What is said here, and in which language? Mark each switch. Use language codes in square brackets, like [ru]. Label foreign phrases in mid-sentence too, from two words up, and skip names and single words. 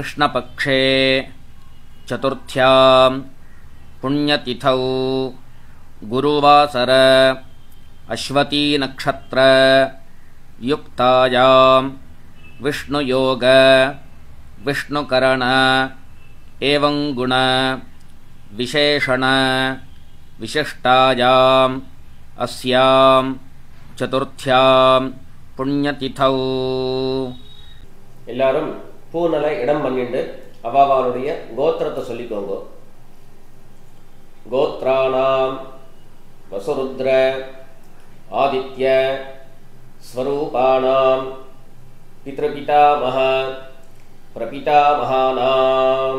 [sa] कृष्णपक्षे चतुर्थ्यां पुण्यतिथौ गुरुवासर अश्वती नक्षत्र युक्तायां विष्णुयोग विष्णुकरण एवं गुण विशेषण विशिष्टायाम् अस्यां चतुर्थ्यां पुण्यतिथौ [ta] எல்லாரும் பூநல இடம் பண்ணிட்டு அவாவாளுடைய கோத்திரத்தை சொல்லிக்கோங்க. [sa] गोत्राणाम् वसुरुद्र आदित्य स्वरूपाणाम् पितृपितामह प्रपितामहानाम्.